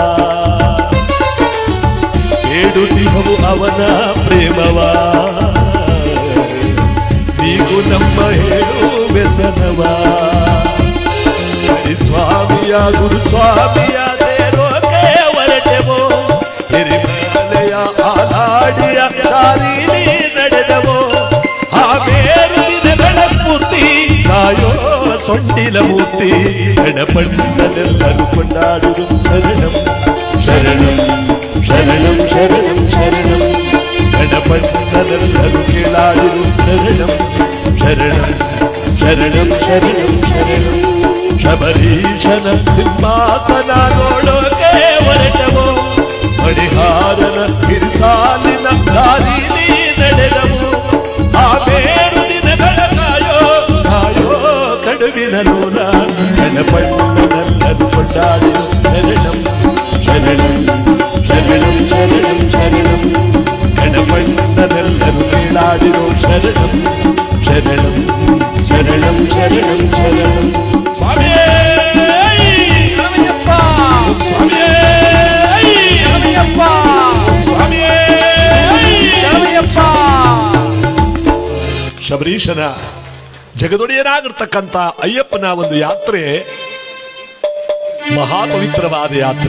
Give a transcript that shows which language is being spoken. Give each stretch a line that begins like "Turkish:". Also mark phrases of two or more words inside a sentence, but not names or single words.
Kannada: ಬೇಡುತ್ತಿಹವು ಅವನ ಪ್ರೇಮವ ನೀಗೂ ನಮ್ಮ ಹೇಳು ವ್ಯಸನವ ಸ್ವಾಮಿಯ ಗುರುಸ್ವಾಮಿಯ ದೇರೋಕೆ ಹೊರಟೆವೋ ಹಿರಿಮಲೆಯ ಆಲಾಡಿಯ ದಾರಿಲಿ ನಡೆದವೋ ಆ ಬೇರು ದಿನಗಳ ಸ್ಫೂರ್ತಿ ಕಾಯೋ ಸೊಂಡಿಲ ಮೂರ್ತಿ ಗಣಪಣ್ಣನೆಲ್ಲರೂ ಕೊಂಡಾಡುವುದು ಶರಣಂ ಶರಣಂ ಶರಣಂ ಶರಣಂ ಶರಣಂ ಗಣಪಣ್ಣನೆಲ್ಲರೂ ಕೇಳಾಡುವುದು ಶರಣಂ ಶರಣಂ ಶರಣಂ ಶರಣಂ ಶರಣಂ ಶಬರೀಶನ ಸಿಂಹಾಸನ ನೋಡೋಕೆ ಹೊರಟವೋ ಮಣಿಹಾರನ ಗಿರಿಸಾಲಿನ ದಾರಿಲಿ ನಡೆದವು ಆ ಬೇರು ದಿನಗಳ ಕಾಯೋ ಕಾಯೋ ಕಡುವಿನ ಲೋಲ ಗಣಪಣ್ಣನೆಲ್ಲರೂ ಕೊಂಡಾಡಿರು ಶರಣಂ ಶರಣಂ ಶರಣಂ ಶರಣಂ ಶರಣಂ ಗಣಪಣ್ಣನೆಲ್ಲರೂ ಕೇಳಾಡಿರು ಶರಣಂ ಶರಣಂ ಶರಣಂ ಶರಣಂ ಶರಣಂ
Malayalam: സ്വാമിയേ ശരണമയ്യപ്പ സ്വാമിയേ ശരണമയ്യപ്പ സ്വാമിയേ ശരണമയ്യപ്പ.
Kannada: ಶಬರೀಶನ ಜಗದೊಡೆಯನಾಗಿರ್ತಕ್ಕಂಥ ಅಯ್ಯಪ್ಪನ ಒಂದು ಯಾತ್ರೆ ಮಹಾಪವಿತ್ರವಾದ ಯಾತ್ರೆ.